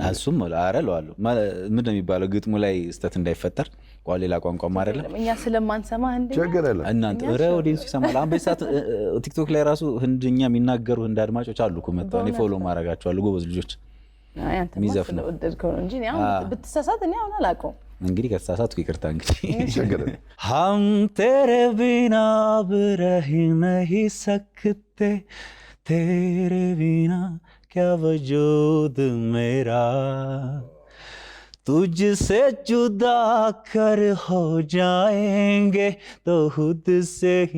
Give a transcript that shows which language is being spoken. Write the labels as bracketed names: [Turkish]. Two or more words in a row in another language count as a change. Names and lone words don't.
[Amharic] እሱም አረለዋለሁ። ምንድነው የሚባለው ግጥሙ ላይ ስተት እንዳይፈጠር ሌላ ቋንቋም አይደለም እኛ ስለማንሰማ እንዴ ችግር የለም። እናንተ ኦዲየንስ ይሰማል። አሁን በሰዓት ቲክቶክ ላይ ራሱ ህንድኛ የሚናገሩ ህንድ አድማጮች አሉ እኮ መጣው። እኔ ፎሎ ማድረጋቸዋለሁ። ጎበዝ ልጆች የሚዘፍኑ ወደድከው እንጂ አሁን ብትሳሳት እኔ አሁን አላውቀውም። እንግዲህ ከተሳሳትኩ ይቅርታ። እንግዲህ ችግር [Hindi] हम तेरे बिना अब रह नहीं सकते तेरे बिना क्या वजूद मेरा तुझसे जुदा कर हो जाएंगे तो खुद से ही